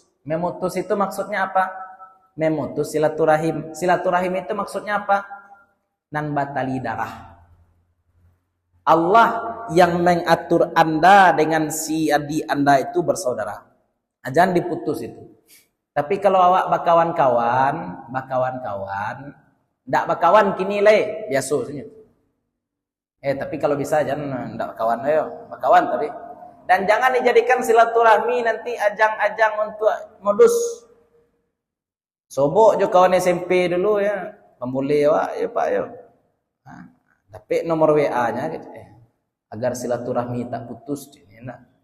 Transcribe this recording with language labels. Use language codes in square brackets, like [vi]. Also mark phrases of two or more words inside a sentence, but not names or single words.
[id] Memutus itu maksudnya apa? Memutus silaturahim. Silaturahim itu maksudnya apa? [min] Nan batali darah. [id] Allah yang mengatur Anda dengan si adik Anda itu bersaudara. Jangan diputus itu. [min] Tapi kalau awak bakawan-kawan, ndak bakawan kini le, biasanya. Tapi kalau bisa jangan ndak kawan ayo, bakawan tapi. [id] Dan jangan dijadikan silaturahmi nanti ajang-ajang untuk modus. [min] Sobok je kawan SMP dulu ya, pembuli awak ya Pak yo. [id] Tapi nomor WA-nya gitu agar silaturahmi tak putus ini nak.